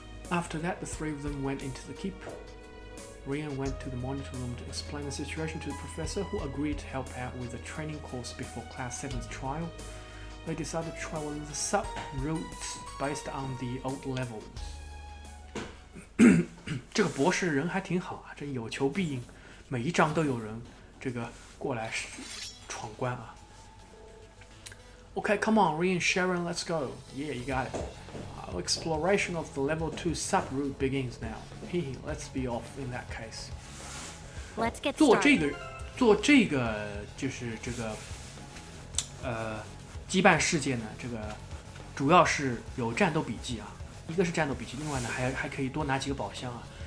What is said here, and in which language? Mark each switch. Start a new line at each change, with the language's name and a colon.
English: After that, the three of them went into the keep. Rian went to the monitor room to explain the situation to the professor, who agreed to help out with a training course before Class 7's trial. They decided to try one of the sub-routes based on the old levels.
Chinese: 这个博士人还挺好啊，这有求必应，每一章都有人这个过来闯关啊。
English: Okay, come on, Rian, Sharon, let's go. Yeah, you got it. Our exploration of the level 2 sub-route begins now. Hehe, let's be off in that case. Let's get 做 started.
Chinese: 这个就是这个羁绊事件呢，这个主要是有战斗笔记啊，一个是战斗笔记，另外呢还可以多拿几个宝箱啊。